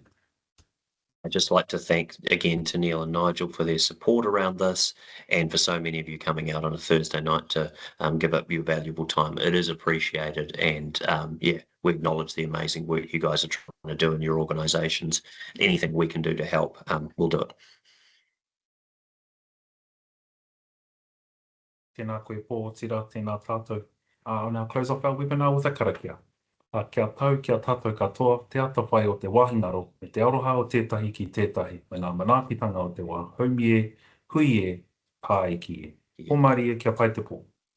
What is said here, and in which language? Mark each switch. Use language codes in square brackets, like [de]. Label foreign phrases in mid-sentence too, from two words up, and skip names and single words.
[en] I'd just like to thank again to Neil and Nigel for their support around this, and for so many of you coming out on a Thursday night to give up your valuable time. It is appreciated, and yeah, we acknowledge the amazing work you guys are trying to do in your organisations. Anything we can do to help, we'll do it. [mi] Tēnā koe pō tira, tēnā tātou. [en] I'll now close off our webinar with a karakia. [mi] Kia tau, kia tātou katoa, te ata whai o te wāhingaro, me te aroha o tētahi ki tētahi, me ngā manaakitanga o te wā, haumi e, hui e, pā e ki e. Ko Maria, kia pai te pō.